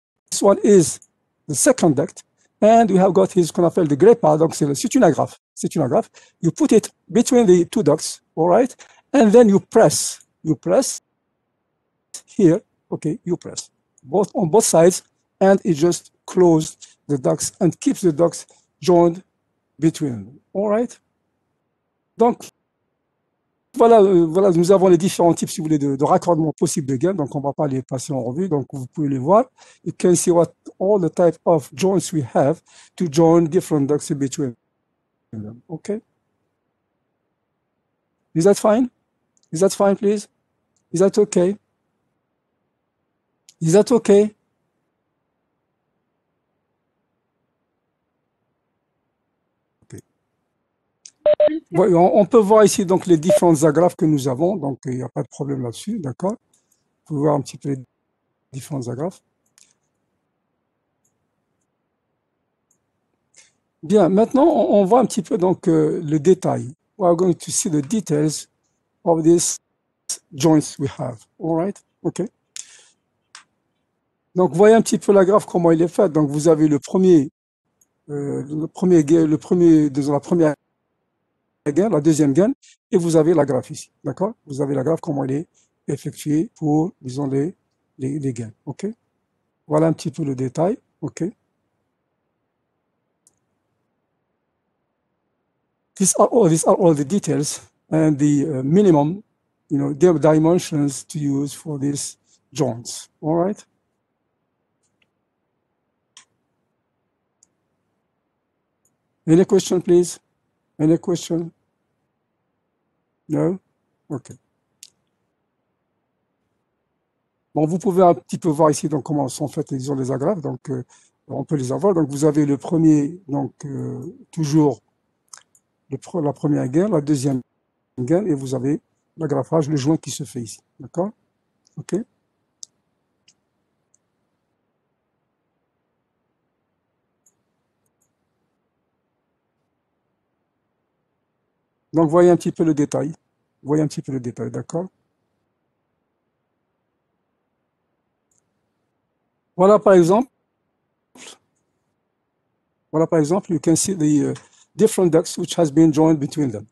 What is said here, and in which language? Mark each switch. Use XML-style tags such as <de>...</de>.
<en>This one is the second duct, and we have got his</en> <fr>qu'on appelle</fr> <en>the greppa,</en> <fr>donc c'est une agrafe.</fr> <en>You put it between the 2 ducts, all right, and then you press here, okay, you press on both sides, and it just closes the ducts and keeps the ducts joined between them. All right?</en> <fr>Donc, voilà, nous avons les différents types, si vous voulez, de raccordements possibles de gains. Donc, on ne va pas les passer en revue. Donc, vous pouvez les voir.</fr> <en>You can see what all the type of joints we have to join different ducts between them. Okay? Is that fine? Is that fine, please? Is that okay? Is that okay?</en> <fr>On peut voir ici donc les différentes agrafes que nous avons, donc il n'y a pas de problème là-dessus, d'accord? Vous pouvez voir un petit peu les différentes agrafes. Bien, maintenant on voit un petit peu donc le détail.</fr> <en>We are going to see the details of these joints we have. All right? Okay.</en> <fr>Donc voyez un petit peu la graphe comment il est fait. Donc vous avez le premier dans la première gaine, la deuxième gaine, et vous avez la graphe ici, d'accord? Vous avez la graphe comment elle est effectuée pour, disons, les gaines, ok? Voilà un petit peu le détail, ok?</fr> <en>These are all the details and the minimum, the dimensions to use for these joints, all right? Any question, please? Any question? No? OK.</en> <fr>Bon, vous pouvez un petit peu voir ici donc, comment sont faites, disons, les agrafes. Donc, on peut les avoir. Donc, vous avez le premier, donc, toujours la première gaine, la deuxième gaine, et vous avez l'agrafage, le joint qui se fait ici. D'accord? OK? Donc, voyez un petit peu le détail. Voyez un petit peu le détail, d'accord? Voilà, par exemple,</fr> <en>you can see the different ducts which has been joined between them.</en>